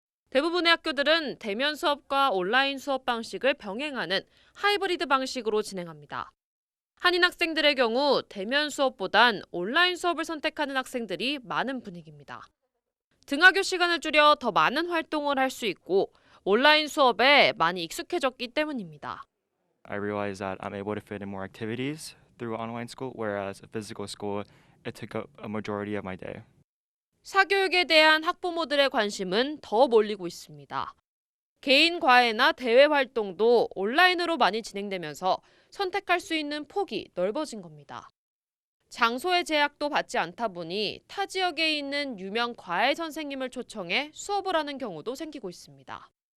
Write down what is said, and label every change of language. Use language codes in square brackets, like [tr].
[ko] 대부분의 학교들은 대면 수업과 온라인 수업 방식을 병행하는 하이브리드 방식으로 진행합니다. 한인 학생들의 경우 대면 수업보단 온라인 수업을 선택하는 학생들이 많은 분위기입니다. 등하교 시간을 줄여 더 많은 활동을 할 수 있고 온라인 수업에 많이 익숙해졌기 때문입니다. [en] I realized that I'm able to fit in more activities through online school, whereas a physical school, it took up a majority of my day. [ko] 사교육에 대한 학부모들의 관심은 더 몰리고 있습니다. 개인 과외나 대외 활동도 온라인으로 많이 진행되면서 선택할 수 있는 폭이 넓어진 겁니다. 장소의 제약도 받지 않다 보니 타 지역에 있는 유명 과외 선생님을 초청해 수업을 하는 경우도 생기고 있습니다.